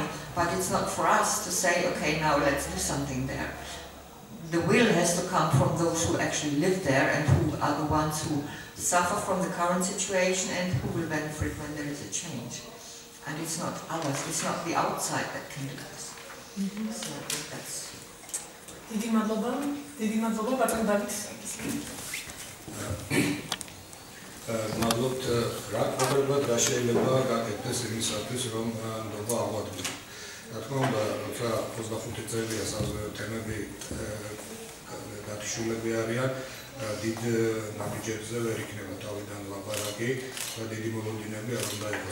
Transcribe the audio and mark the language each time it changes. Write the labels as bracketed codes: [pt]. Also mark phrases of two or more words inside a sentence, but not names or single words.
[en] But it's not for us to say, okay, now let's do something there. The will has to come from those who actually live there and who are the ones who suffer from the current situation and who will benefit when there is a change. And it's not others, it's not the outside that can do this. So I think that's... [ka] Დიდი მადლობა, ბატონ დავით. მადლობთ, რა პრობლემად რა შეიძლება გაკეთდეს იმისათვის, რომ ნდობა აღვადგინოთ. რა თქმა უნდა, როცა 25 წელია საზღვაო თემები გათიშულები არიან, დიდ ნაბიჯებზე ვერ იქნება თავიდან ლაპარაკი და დიდი მოლოდინები არ უნდა იყოს.